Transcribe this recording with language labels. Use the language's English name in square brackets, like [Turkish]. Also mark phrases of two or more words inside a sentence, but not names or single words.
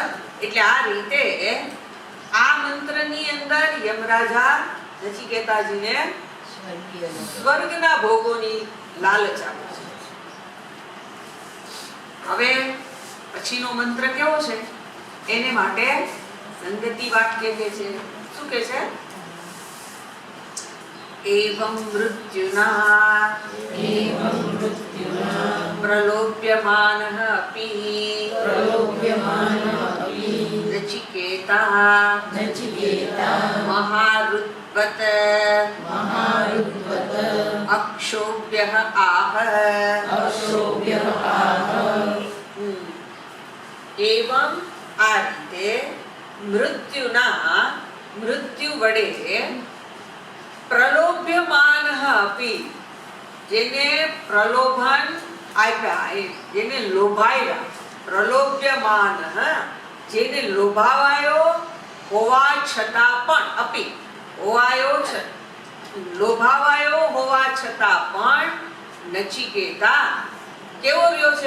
[Gujarati] એટલે આ રીતે આ મંત્રની અંદર યમરાજા નચિકેતાજીને સ્વર્ગના ભોગોની લાલચ આપે છે. હવે પછીનો મંત્ર કેવો છે? એને માટે સંગતિ વાક્ય કહે છે. શું કહે છે? [Sanskrit] एवं मृत्युना प्रलोभ्यमानः अपि नचिकेता महारुद्वत् अक्षोभ्यः आह एवं [Gujarati] આ રીતે મૃત્યુ વડે [Sanskrit] प्रलोभ्यमानः अपि, [Gujarati] જેને પ્રલોભન આપ્યા, જેને લોભાયા, પ્રલોભ્યમાનઃ જેને લોભાવાયો હોવા છતાં પણ, અપિ હોવાયો છે, લોભાવાયો હોવા છતાં પણ નચિકેતા કેવો રહ્યો છે?